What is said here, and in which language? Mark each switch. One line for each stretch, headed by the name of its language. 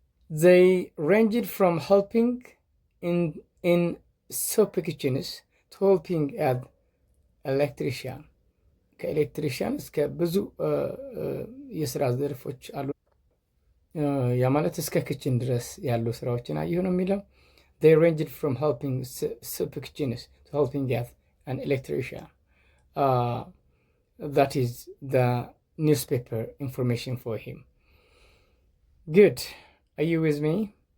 English: They ranged from helping in soup kitchens to helping as electrician.
Amharic: ከኤሌክትሪሽያን እስከ ብዙ የስራ ዘርፎች አሉ። ያ ማለት እስከ ክችን ድረስ ያሉ ስራዎችን አየሁ ነው የሚለው
English: They ranged from helping soup kitchens to helping as an electrician. That is the newspaper information for him. Good. Are you with me?